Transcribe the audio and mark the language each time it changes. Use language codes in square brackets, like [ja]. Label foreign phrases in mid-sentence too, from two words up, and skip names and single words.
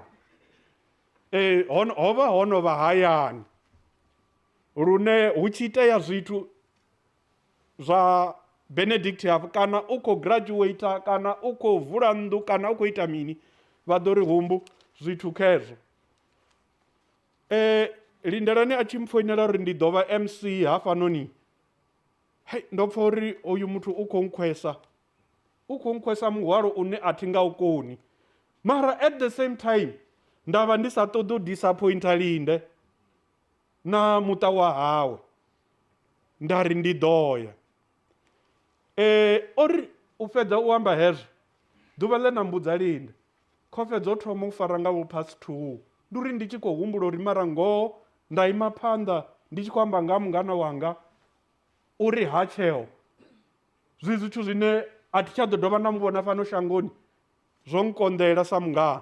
[ve] Ho vha ho no vha hayani lune hu tshi itea zwithu zwa Benedict hafho, kana u khou graduate kana u khou vula nnḓu kana u khou ita mini, vha ḓo ri humbu zwithu khezwo. Lindelani a tshi mpfoinela uri ndi ḓo vha MC hafhanoni, ndo pfha uri oyu muthu u khou nkhwesa muhwalo une a thi nga u koni, mara [en] at the same time [ve] nda vha ndi sa ṱoḓi u disappointa Linde na muṱa wa hawe, nda ri ndi ḓo ya. Ori u fhedza u amba hezwo, ḓuvha ḽe na mbudza Linde kho fhedza o thoma u fara nga vho past 2, ndi uri ndi tshi khou humbula uri mara ngoho nda ima phanḓa ndi tshi khou amba nga mungana wanga uri ha tsheo, zwithu zwine a thi tsha ḓo dovha na muvhona fhano shangoni zwo nkonḓela sa mungana.